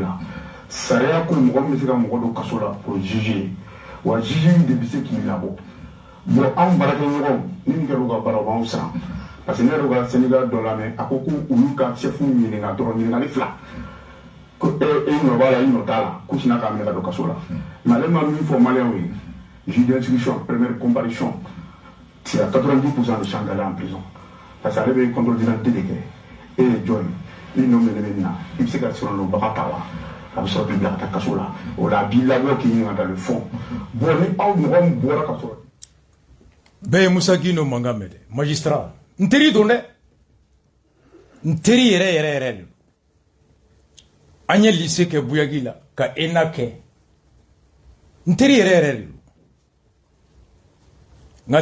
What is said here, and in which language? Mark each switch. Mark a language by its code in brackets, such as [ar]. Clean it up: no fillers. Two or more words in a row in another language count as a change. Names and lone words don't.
[bm] la sariya ko mɔgɔ min bɛ se ka mɔgɔ don kaso la o ye juge ye wa juge de bɛ se k'i labɔ bon anw baarakɛɲɔgɔnw ni nin kɛra u ka baara u b'anw siran parce que ne yɛrɛ ka Sénégal dɔ lamɛn a ko k'olu ka chef ɲininka dɔrɔn ɲininkali fila ko e nɔ b'a la i nɔ t'a la k'u sina k'a minɛ ka don kaso la mais ale ma min fɔ maliyɛnw ye [fr] juge d'instruction première comparution c'est à 90% de chance d'aller en prison parce que [bm] ale bɛ [fr] contrôle d'identité [bm] de kɛ e ye jɔn ye i nɔ minɛ bɛ nin na i bɛ se ka sɔrɔ n'obaga ta wa a bɛ sɔrɔ k'i bila ka taa kaso la o la a b'i labɔ k'i ɲininka [fr] dans le fond bon [bm] ni aw mɔgɔ min bɔra ka sɔrɔ bɛɛ ye Musa Guindo mankan mɛn dɛ magistrat n teri don dɛ n teri yɛrɛ yɛrɛ yɛrɛ de an ye lycée kɛ Buyagi la ka ENA kɛ n teri yɛrɛ yɛrɛ de don nka